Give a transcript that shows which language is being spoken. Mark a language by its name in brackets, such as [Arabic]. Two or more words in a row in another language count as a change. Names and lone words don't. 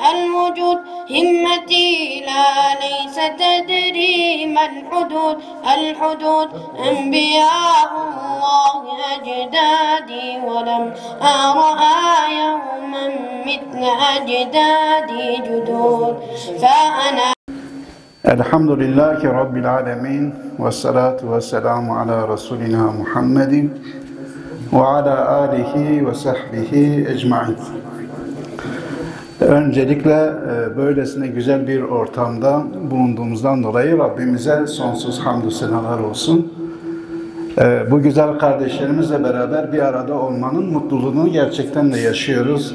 [Arabic] همتي لا ليس تدري ما الحدود أنبياء الله أجدادي ولم أرى يوما مثل أجدادي جدود فأنا الحمد لله رب العالمين والصلاة والسلام على رسولنا محمد وعلى آله وصحبه ecmaîn. [Turkish] Öncelikle böylesine güzel bir ortamda bulunduğumuzdan dolayı Rabbimize sonsuz hamdü senalar olsun. Bu güzel kardeşlerimizle beraber bir arada olmanın mutluluğunu gerçekten de yaşıyoruz.